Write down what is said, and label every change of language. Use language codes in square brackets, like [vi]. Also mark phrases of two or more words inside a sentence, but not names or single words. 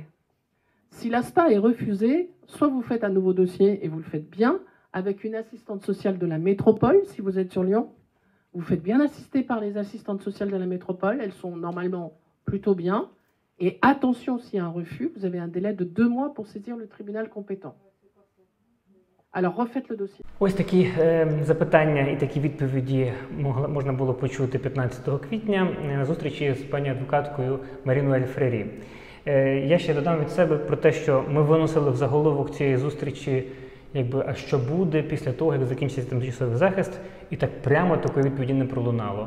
[fr] Si l'ASPA est refusée, soit vous faites un nouveau dossier et vous le faites bien, avec une assistante sociale de la métropole, si vous êtes sur Lyon. Vous faites bien assister par les assistantes sociales de la métropole, elles sont normalement plutôt bien. Et attention, s'il y a un refus, vous avez un délai de 2 mois pour saisir le tribunal compétent. Alors, refaites le dossier. [uk] Ось такі запитання і такі відповіді можна було почути 15 квітня на зустрічі з пані адвокаткою Маріною Фрері. Я ще додам від себе про те, що ми виносили в заголовок цієї зустрічі, якби, а що буде після того, як закінчиться тимчасовий захист, і так прямо такої відповіді не пролунало.